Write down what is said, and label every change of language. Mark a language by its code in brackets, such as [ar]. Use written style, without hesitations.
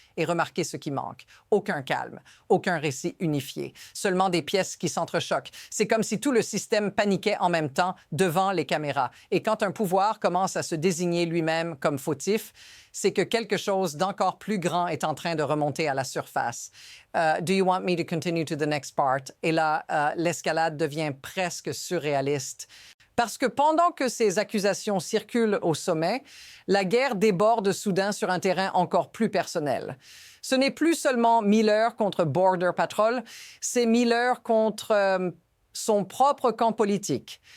[fr] Et remarquez ce qui manque. Aucun calme, aucun récit unifié, seulement des pièces qui s'entrechoquent. C'est comme si tout le système paniquait en même temps devant les caméras. Et quand un pouvoir commence à se désigner lui-même comme fautif, c'est que quelque chose d'encore plus grand est en train de remonter à la surface. [en] Do you want me to continue to the next part? [fr] Et là, l'escalade devient presque surréaliste. Parce que pendant que ces accusations circulent au sommet, la guerre déborde soudain sur un terrain encore plus personnel. Ce n'est plus seulement Miller contre Border Patrol, c'est Miller contre son propre camp politique.